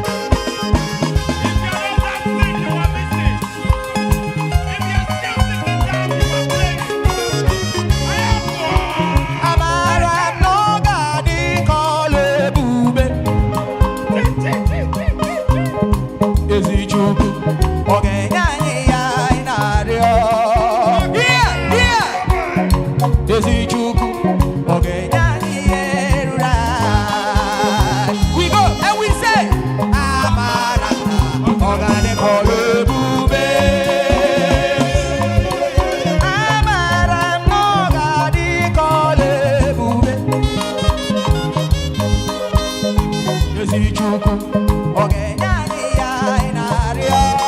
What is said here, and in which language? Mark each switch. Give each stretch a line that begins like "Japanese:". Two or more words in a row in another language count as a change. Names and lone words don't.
English: If you're not that sick, you are missing. If you're still sitting down, you are playing. I am poor.
Igbo: Amara n'oge adịghị ka ọla ebube. Ezi Chukwu, ọ ga-enye anyị ya anyị na-arịọ? Bịa, bịa. Ezi Chukwu, ọ ga-enye anyị ya eruru anyị?
English: We go, and we say,
Igbo: Amara, ọ ga-adị ka ọla ebube. Amara n'oge adịghị ka ọla ebube. Ezi Chukwu, ọ ga-enye anyị ya anyị na-arịọ.